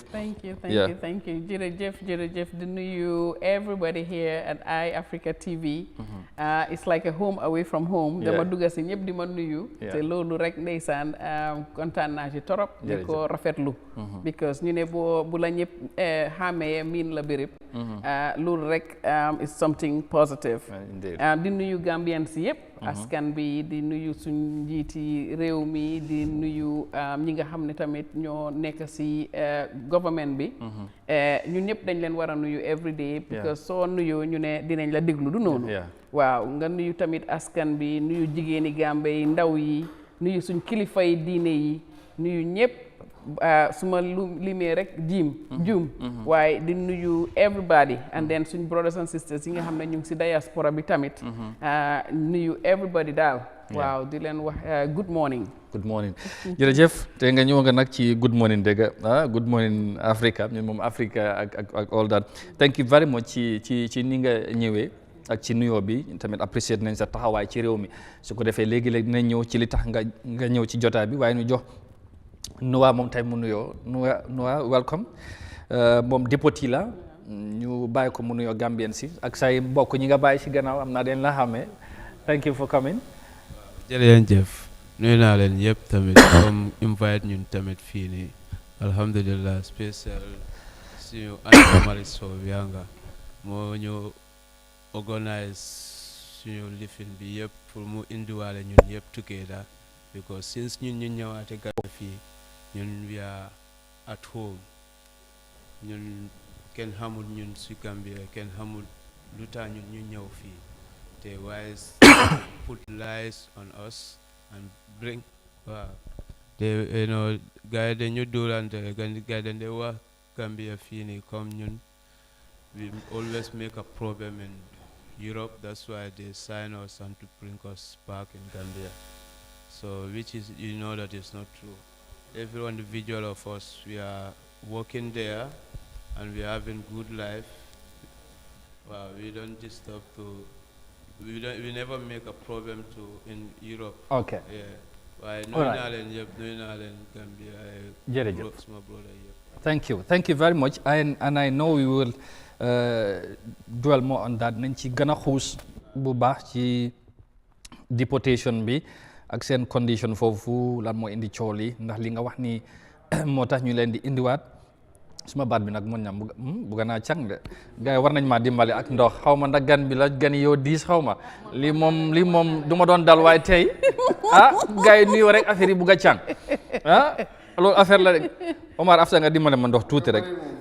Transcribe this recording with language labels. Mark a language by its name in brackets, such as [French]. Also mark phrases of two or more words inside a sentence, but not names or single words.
[English] Thank you [Wolof] jërëjëf di nuyu [English] everybody here at Eyeafrica TV. It's like a home away from home. [Wolof] dama dugga si ñëpp di ma nuyu. te loolu rek ndeysaan kontaan naa ci torop. di ko rafetlu. because ñu ne bu la ñëpp xàmmee miin la béréb. loolu rek [English] is something positive. [Wolof] di nuyu Gambien si yëpp. askan bi di nuyu suñ njiiti réew mi di nuyu ñi nga xam ne tamit ñoo nekk si government bi ñun ñëpp dañ leen war a nuyu [English] every day [Wolof] because soo nuyoo ñu ne dinañ la déglu du noonu waaw nga nuyu tamit askan bi nuyu jigéeni Gambe yi ndaw yi nuyu suñ kilifa yi diine yi nuyu ñëpp suma limee rek juum waaye di nuyu [English] everybody and then [Wolof] suñ [English] brothers and sisters [Wolof] yi nga xam ne ñu ngi si diaspora bi tamit nuyu everybody daal waaw di leen wax [English] good morning [Wolof] jërëjëf te nga ñëw nga nag ci [English] good morning [Wolof] dégg [English] good morning Africa [Wolof] ñun moom Africa ak [English] all that thank you very much [Wolof] ci ni nga ñëwee ak ci nuyoo bi tamit apprécier nañ sa taxawaay ci réew mi su ko defee léegi-léegi dinañ ñëw ci li tax nga ñëw ci jotaay bi waaye ñu jox Noa moom tey mu nuyoo Noa welcome moom déporté la ñu bàyyi ko mu nuyoo Gambien si ak say mbokk ñi nga bàyyi si gannaaw am naa den la xamee [English] thank you for coming. [Wolof] jërëjëf nuyu naa leen yëpp tamit [French] comme invite [Wolof] ñun tamit fii nii alhamdulillah spécial suñu Anta Marie Sow Yanga moo ñu organise suñu lifin bi yëpp pour mu indiwaale ñun yëpp [English] together because since [Wolof] ñun ñu ñëwaate Gambia fii ñun [English] we are at home [Wolof] ñun kenn xamul ñun si Gambia kenn xamul lu tax ñun ñu ñëw fii te waaye [English] put lies on us and bring they [Wolof] gars yi dañu dóorante gars yi dañ dee wax Gambia fii nii comme ñun [English] we always make a problem in Europe that's why they sign us and to bring us back in Gambia so which is that is not true. Every individual of us we are working there and we are having good life. We don't disturb we never make a problem in Europe. Okay. [Wolof] Waaye nuyu naa leen yëpp nuyu naa leen Gambia. jërëjëf suma brother yëpp. [English] Thank you very much and I know we will dwell more on that [Wolof] nañ ci gën a xuus bu baax ci deportation bi ak seen condition foofu lan moo indi coow li ndax li nga wax ni moo tax ñu leen di indiwaat suma baat bi nag mën na bugga naa càng de gars yi war nañ maa dimbali ak ndox xaw ma ndax gan bi la gan yow diis xaw ma lii moom du ma doon dal waaye tey gars yi nuyoo rek affaire yi bugg a càng loolu affaire la rek Omar afta nga dimbale ma ndox tuuti rek